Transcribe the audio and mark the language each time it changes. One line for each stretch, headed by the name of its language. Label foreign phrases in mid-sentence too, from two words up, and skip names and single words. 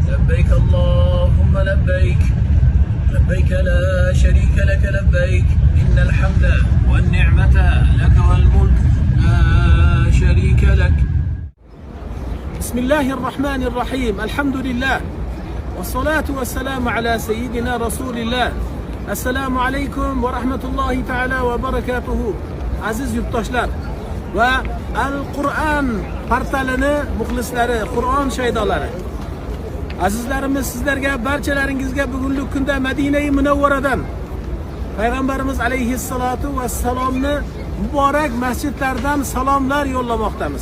Arabic: لبيك اللهم لبيك لبيك لا شريك لك لبيك إن الحمد والنعمة لك والملك لا شريك لك. بسم الله الرحمن الرحيم. الحمد لله والصلاة والسلام على سيدنا رسول الله.
Uzbek: Assalomu alaykum va rahmatullohi ta'ala va barakatuhu. Aziz yurtdoshlar va Al-Qur'on portalini muxlislari, Qur'on shaydolari. Azizlarimiz, sizlarga, barchalaringizga bugungi kunda Madina-i Munawvaradan Payg'ambarimiz alayhissalatu vassalomni muborak masjidlardan salomlar yo'llamoqdamiz.